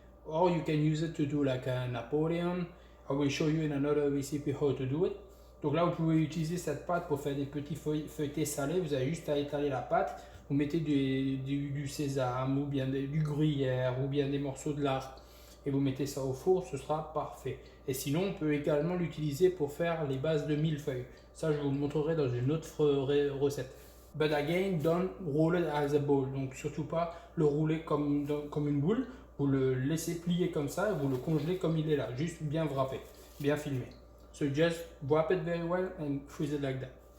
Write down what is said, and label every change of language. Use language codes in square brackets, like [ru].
[en] Or you can use it to do like a Napoleon. I will show you in another recipe how to do it. [fr] Donc là, vous pouvez utiliser cette pâte pour faire des petits feuilletés salés. Vous avez juste à étaler la pâte. Vous mettez du sésame ou bien du gruyère ou bien des morceaux de lard et vous mettez ça au four, ce sera parfait. Et sinon, on peut également l'utiliser pour faire les bases de millefeuilles. Ça, je vous le montrerai dans une autre recette. [en] But again, don't roll it as a ball. [fr] Donc surtout pas le rouler comme une boule. Vous le laissez plier comme ça et vous le congelez comme il est là. Juste bien wrappé, bien filmé. [en] So just wrap it very well and freeze it like that.